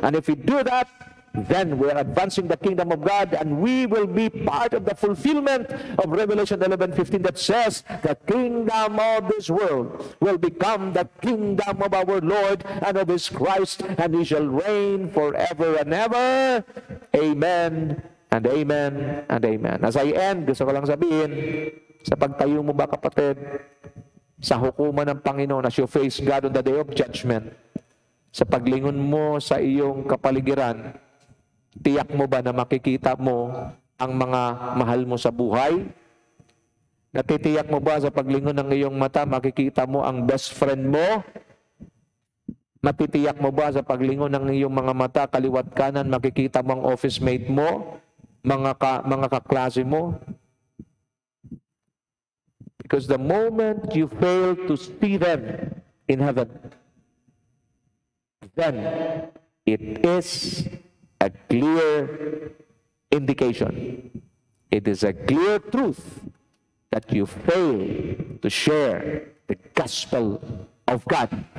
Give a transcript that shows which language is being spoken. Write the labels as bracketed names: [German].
[English] And if you do that, then we are advancing the kingdom of God, and we will be part of the fulfillment of Revelation 11:15 that says the kingdom of this world will become the kingdom of our Lord and of His Christ, and He shall reign forever and ever. Amen and amen and amen. As I end, [Filipino] gusto ko lang sabihin, sa pagtayo mo ba, kapatid, sa hukuman ng Panginoon [English] as you face God on the day of judgment, [Filipino] sa paglingon mo sa iyong kapaligiran, tiyak mo ba na makikita mo ang mga mahal mo sa buhay? Natitiyak mo ba sa paglingon ng iyong mata, makikita mo ang best friend mo? Matitiyak mo ba sa paglingon ng iyong mga mata, kaliwat kanan, makikita mo ang office mate mo, mga kaklase mo? [English] Because the moment you fail to see them in heaven, then it is a clear indication. It is a clear truth that you fail to share the gospel of God